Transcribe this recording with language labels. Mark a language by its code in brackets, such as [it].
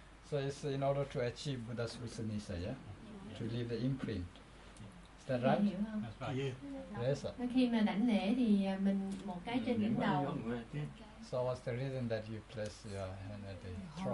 [en] So it's in order to achieve Buddha's Usanisha, yeah? To leave the imprint. Is that right? [vi] Hiểu không? [en] Yes. [vi] Khi mà đảnh lễ thì mình một cái trên đỉnh đầu. [en] So what's the reason that you place your hand at the throat?